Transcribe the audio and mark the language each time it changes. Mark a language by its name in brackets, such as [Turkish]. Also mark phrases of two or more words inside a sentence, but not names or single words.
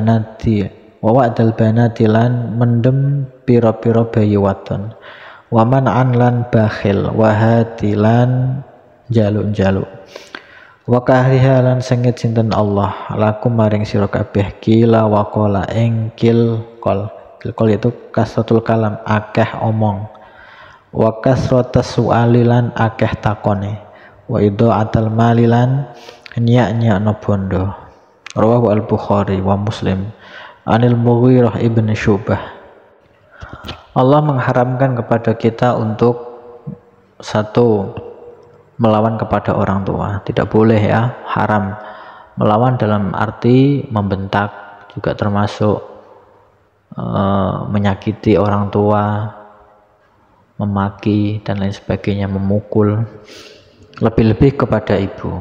[Javanese] banati lan mendem pira-pira bayi wadon [Arabic] ومنعا [Javanese] lan bakhil [Arabic] وهات [Javanese] jaluk-jaluk [Arabic] وكره [Javanese] lan sengit sinten Allah lakum maring sira kabeh [Arabic] قيل وقال [Javanese] ing kilqol itu [Arabic] كثرة الكلام [Javanese] akeh omong [Arabic] وكثرة السؤال [Javanese] lan akeh takone [Arabic] وإضاعة المال [Javanese] lan nyak-nyakno bondo. [Arabic] رواه البخاري ومسلم عن المغيرة بن شعبة. [Indonesian] Allah mengharamkan kepada kita untuk satu melawan kepada orang tua, tidak boleh ya, haram. Melawan dalam arti membentak, juga termasuk menyakiti orang tua, memaki dan lain sebagainya, memukul, lebih-lebih kepada ibu.